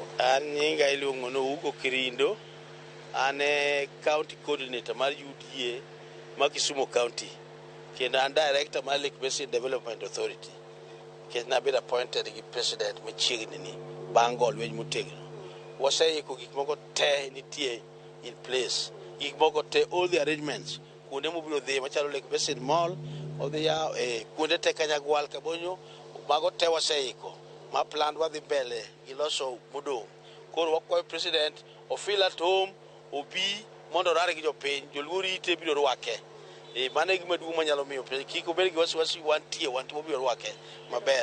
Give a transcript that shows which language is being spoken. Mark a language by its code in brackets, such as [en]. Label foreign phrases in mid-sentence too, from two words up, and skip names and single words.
[luo] An nyinga iluongo no Hugo Kirindo. Ane [en] county coordinator [luo] mar UDA ma Kisumu County. Kendo an director mar Lake Basin Development Authority. Kendo na [en] been appointed [luo] gi president machiegni ni bango lweny motegno. Waseiko gik moko te nitie [en] in place. [luo] Gik moko te [en] all the arrangements. [luo] Kuonde mobiro dhi machalo Lake Basin Mall, odhi yaw kuonde te Kanyagwal Kabonyo, mago te waseiko. Ma plan wadhi mbele giloso modong'. Koro wakwayo president ofeel [en] at home [luo] obi mondo rare gi jopiny joluori ite biro rwake mano e gima duong' manyalo miyo piny kik obed gi wasiwasi wantie biro rwake maber.